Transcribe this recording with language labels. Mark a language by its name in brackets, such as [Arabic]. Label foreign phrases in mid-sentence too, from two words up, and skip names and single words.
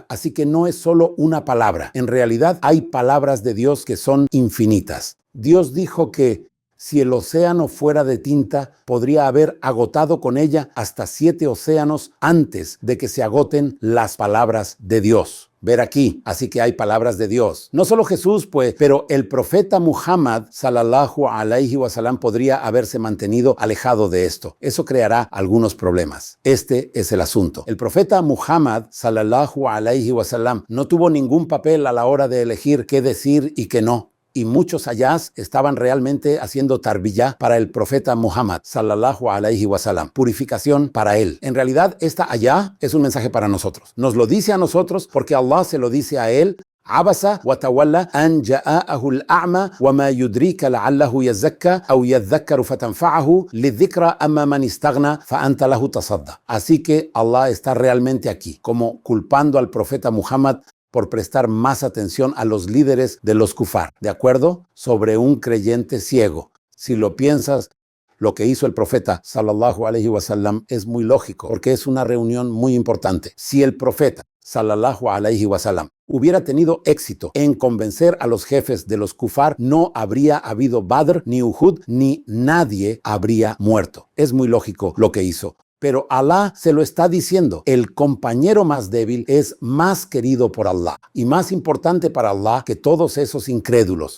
[Spanish] Así que no es solo una palabra. En realidad hay palabras de Dios que son infinitas. Dios dijo que si el océano fuera de tinta, podría haber agotado con ella hasta 7 océanos antes de que se agoten las palabras de Dios. Ver aquí, así que hay palabras de Dios. No solo Jesús, pues, pero el profeta Muhammad, [Arabic] صلى الله عليه وسلم, [Spanish] podría haberse mantenido alejado de esto. Eso creará algunos problemas. Este es el asunto. El profeta Muhammad, [Arabic] صلى الله عليه وسلم, [Spanish] no tuvo ningún papel a la hora de elegir qué decir y qué no. Y muchos ayás estaban realmente haciendo tarbiyá para el profeta Muhammad, [Arabic] صلى الله عليه وسلم, [Spanish] purificación para él. En realidad, esta ayá es un mensaje para nosotros. Nos lo dice a nosotros porque Allah se lo dice a él. [Arabic] عبس وتولى أن جاءه الأعمى وما يدريك لعله يزكى أو يذكر فتنفعه الذكرى أما من استغنى فأنت له تصدى. [Spanish] Así que Allah está realmente aquí, como culpando al profeta Muhammad por prestar más atención a los líderes de los kufar, ¿de acuerdo? Sobre un creyente ciego. Si lo piensas, lo que hizo el profeta, [Arabic] صلى الله عليه وسلم, [Spanish] es muy lógico, porque es una reunión muy importante. Si el profeta, [Arabic] صلى الله عليه وسلم, [Spanish] hubiera tenido éxito en convencer a los jefes de los kufar, no habría habido Badr ni Uhud, ni nadie habría muerto. Es muy lógico lo que hizo. Pero Allah se lo está diciendo. El compañero más débil es más querido por Allah y más importante para Allah que todos esos incrédulos.